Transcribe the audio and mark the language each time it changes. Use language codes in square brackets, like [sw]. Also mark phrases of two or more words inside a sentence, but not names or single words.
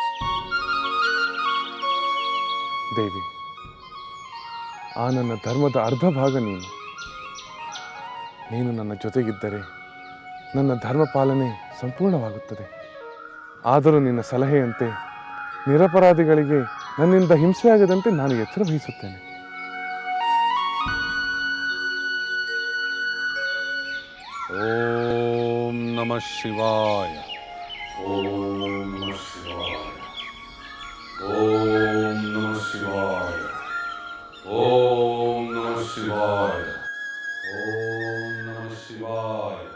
[kn] ದೇವಿ, ಆ ನನ್ನ ಧರ್ಮದ ಅರ್ಧ ಭಾಗ ನೀನು. ನೀನು ನನ್ನ ಜೊತೆಗಿದ್ದರೆ ನನ್ನ ಧರ್ಮ ಪಾಲನೆ ಸಂಪೂರ್ಣವಾಗುತ್ತದೆ. ಆದರೂ ನಿನ್ನ ಸಲಹೆಯಂತೆ ನಿರಪರಾಧಿಗಳಿಗೆ ನನ್ನಿಂದ ಹಿಂಸೆಯಾಗದಂತೆ ನಾನು ಎಚ್ಚರ ವಹಿಸುತ್ತೇನೆ. [sa] ಓಂ ನಮಃ ಶಿವಾಯ. ಓಂ ನಮಃ ಶಿವಾಯ. ಓಂ ನಮಃ ಶಿವಾಯ. ಓಂ ನಮಃ ಶಿವಾಯ. ಓಂ ನಮಃ ಶಿವಾಯ.